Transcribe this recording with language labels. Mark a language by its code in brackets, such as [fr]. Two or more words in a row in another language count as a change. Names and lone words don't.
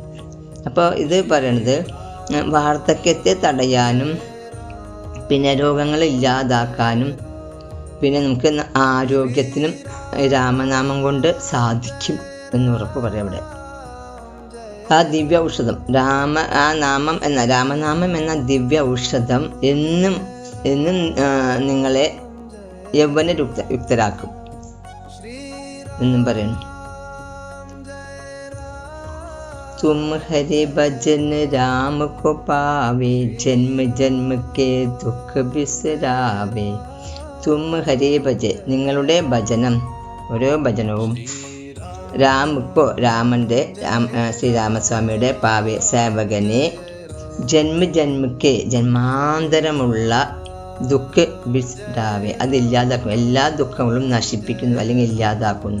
[ml] അപ്പോൾ ഇത് പറയണത് വാർദ്ധക്യത്തെ തടയാനും പിന്നെ രോഗങ്ങൾ ഇല്ലാതാക്കാനും പിന്നെ നമുക്ക് ആരോഗ്യത്തിനും രാമനാമം കൊണ്ട് സാധിക്കും എന്ന് ഉറപ്പ് പറയാം ഇവിടെ. ആ ദിവ്യ ഔഷധം രാമനാമം എന്ന ദിവ്യ ഔഷധം എന്നും നിങ്ങളെ യൗവന യുക്തരാക്കും എന്നും പറയുന്നു. [hi] तुम हरे भजन राम को पावे, जन्म जन्म के दुख बिसरावे. तुम हरे भज, [ml] നിങ്ങളുടെ ഭജനം, ഓരോ ഭജനവും രാമൻ്റെ ശ്രീരാമസ്വാമിയുടെ പാവേ സേവകനെ ജന്മജന്മക്ക് ജന്മാന്തരമുള്ള [hi] दुख बिसरावे, [ml] അതില്ലാതാക്കും, എല്ലാ ദുഃഖങ്ങളും നശിപ്പിക്കുന്നു അല്ലെങ്കിൽ ഇല്ലാതാക്കുന്നു.